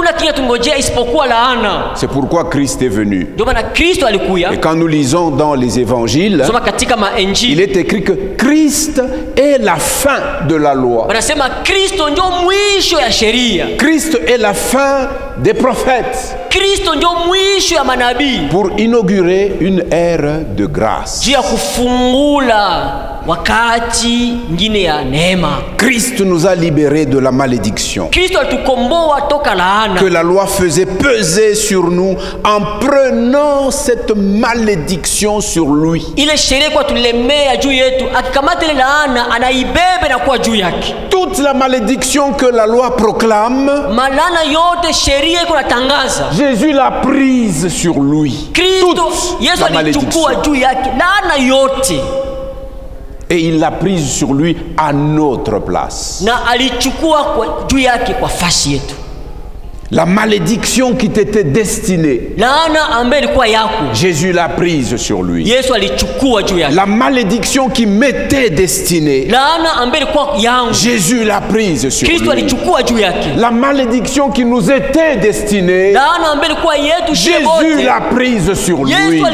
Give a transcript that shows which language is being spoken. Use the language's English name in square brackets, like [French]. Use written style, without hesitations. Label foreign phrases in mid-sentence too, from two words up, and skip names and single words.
[French] C'est pourquoi Christ est venu. Et quand nous lisons dans les évangiles, il est écrit que Christ est la fin de la loi. Christ est la fin des prophètes. Pour inaugurer une ère de grâce. [Swahili] wakati ngine ya neema. [French] Christ nous a libérés de la malédiction [Swahili] Kristo alitukomboa toka laana [French] que la loi faisait peser sur nous en prenant cette malédiction sur lui. [Swahili] ile sheria kwa tulemea juu yetu, akikamata ile laana anaibebe na kwa juu yake. [French] Toute la malédiction que la loi proclame, [Swahili] malana yote sheria iko natangaza, [French] Jésus l'a prise sur lui. [Swahili] Kristo Yesu alichukua juu yake laana yote. [French] Et il l'a prise sur lui à notre place. [Swahili] Na alichukua kwa juu yake kwa fasi yetu. [French] La malédiction qui t'était destinée, Jésus l'a prise sur lui. La malédiction qui m'était destinée, Jésus l'a prise sur lui. La malédiction qui nous était destinée, Jésus l'a prise sur lui.